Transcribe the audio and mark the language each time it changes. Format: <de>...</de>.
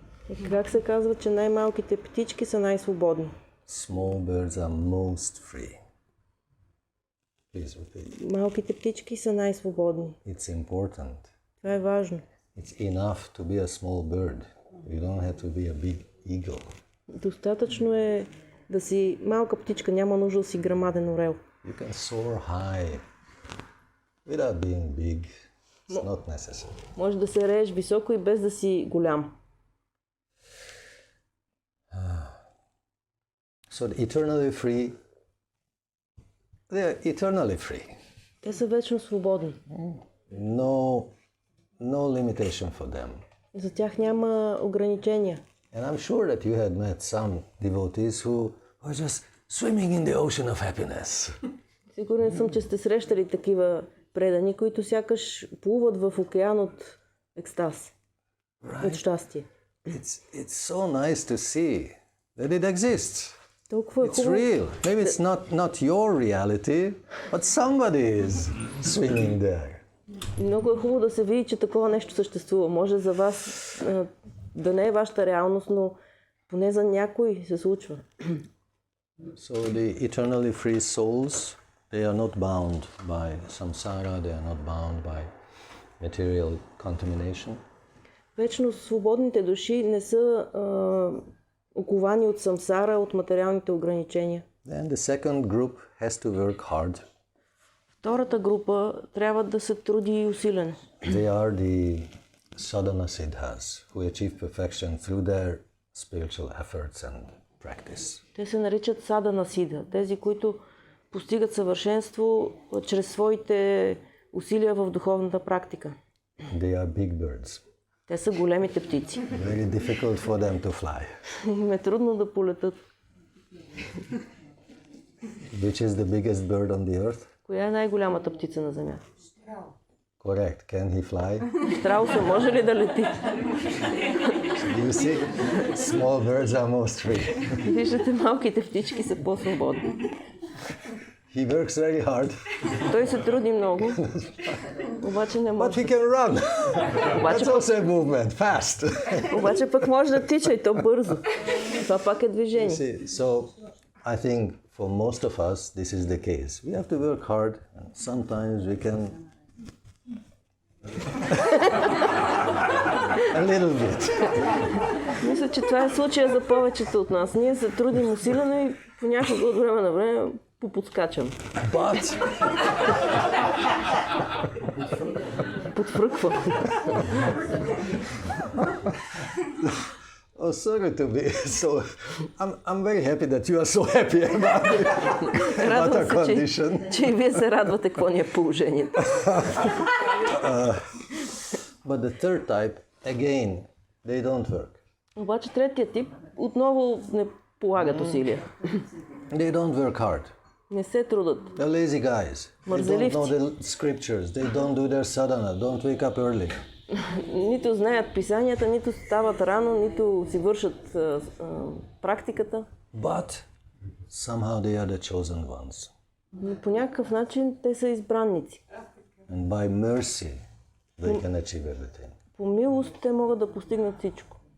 <bg>И как се казва, че най-малките птички са най-свободни?</bg> <en>Small birds are most free. Please repeat.</en> <bg>Малките птички са най-свободни.</bg> <en>It's important.</en> <bg>Това е важно.</bg> <en>It's enough to be a small bird. You don't have to be a big eagle.</en> <bg>Достатъчно е да си малка птичка, няма нужда да си грамаден орел.</bg> <en>You can soar high without being big. It's not necessary.</en> <bg>Може да се рееш високо и без да си голям.</bg> <en>So the eternally free, they are eternally free.</en> <bg>Те са вечно свободни.</bg> <en>No limitation for them.</en> <bg>За тях няма ограничения.</bg> <en>And I'm sure that you had met some devotees who were just swimming in the ocean of happiness.</en> <bg>Сигурен съм, че сте срещали такива предани, които сякаш плуват в океан от екстаз, от щастие.</bg> <en>It's so nice to see that it exists.</en> <bg>Толкова е</bg> <en>It's</en> <bg>хубаво.</bg> <en>real. Maybe it's not your reality, but somebody is swimming there.</en> <bg>Много е хубаво да се види, че такова нещо съществува. Може за вас да не е вашата реалност, но поне за някой се случва.</bg> <en>So the eternally free souls, they are not bound by samsara, they are not bound by material contamination.</en> <bg>Вечно свободните души не са оковани от самсара, от материалните ограничения.</bg> <en>Then the second group has to work hard.</en> <bg>Втората група трябва да се труди усилено.</bg> <en>They are the sadhana siddhas who achieve perfection through their spiritual efforts and practice.</en> <bg>Те се наричат садана сидха, тези, които постигат съвършенство чрез своите усилия в духовната практика.</bg> <en>They are big birds.</en> <bg>Те са големите птици.</bg> <en>Very difficult for them to fly.</en> <bg>Им е трудно да полетат.</bg> <en>Which is the biggest bird on the earth?</en> <bg>Коя е най-голямата птица на земята?</bg> <en>Correct. Can he fly?</en> <bg>Страуса може ли да лети?</bg> <en>You see, small birds are most free.</en> <bg>Виждате, малките птички са по-свободни.</bg> <en>He works very hard,</en> <bg>Той се труди много, обаче не</bg> <en>but</en> <bg>може.</bg> <en>he can run.</en> <bg>Обаче,</bg> <en>That's also a movement, fast.</en> <bg>обаче пък може да тича и то бързо. Това пак е движение.</bg> <en>See, so I think for most of us, this is the case. We have to work hard, and sometimes we can A little bit.</en> <bg>Мисля, че това е случая за повечето от нас. Ние се трудим усилено и понякога от време на време поподскачам.</bg> <en>But</en> <bg>Подфръквам.</bg> <en>oh, sorry to be so. I'm very happy that you are so happy about it. About our condition.</en> <bg>Че и вие се радвате какво ни е положението.</bg> <en>But the third type, again, they don't work.</en> <bg>Обаче третия тип отново не полагат усилия.</bg> <en>They don't work hard.</en> <bg>Не се трудат.</bg> <en>They're lazy guys. They don't know the scriptures. They don't do their sadhana. Don't wake up early.</en> <bg>Нито знаят писанията, нито стават рано, нито си вършат практиката.</bg> <en>But somehow they are the chosen ones.</en> <bg>Но по някакъв начин те са избранници.</bg> <en>And by mercy, they can achieve everything.</en> <bg>По милост те могат да постигнат всичко.</bg>